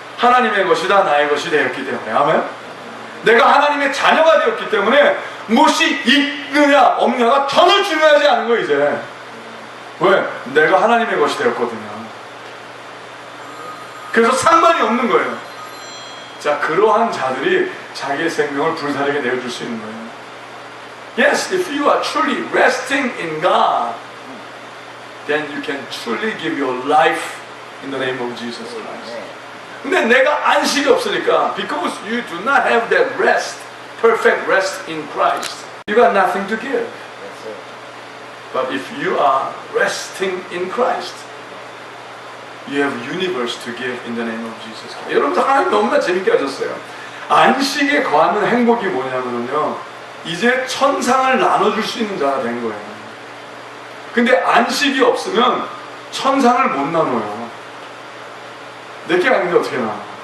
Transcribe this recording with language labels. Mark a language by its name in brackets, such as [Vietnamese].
[Korean] 하나님의 것이다 나의 것이 되었기 때문에. 아멘? 내가 하나님의 자녀가 되었기 때문에 무엇이 있느냐 없느냐가 전혀 중요하지 않은 거예요 이제. 왜? 내가 하나님의 것이 되었거든요. 그래서 상관이 없는 거예요. 자, 그러한 자들이 자기의 생명을 불사르게 내어줄 수 있는 거예요. [English] Yes, if you are truly resting in God, then you can truly give your life in the name of Jesus Christ. [Korean] 근데 내가 안식이 없으니까, [English] because you do not have that rest, perfect rest in Christ, you got nothing to give. But if you are resting in Christ, you have universe to give in the name of Jesus Christ. [Korean] 여러분들 하나님 너무나 재밌게 하셨어요. 안식에 거하는 행복이 뭐냐면요, 이제 천상을 나눠줄 수 있는 자가 된 거예요. 근데 안식이 없으면 천상을 못 나눠요. 내게 아닌데 어떻게 나눠?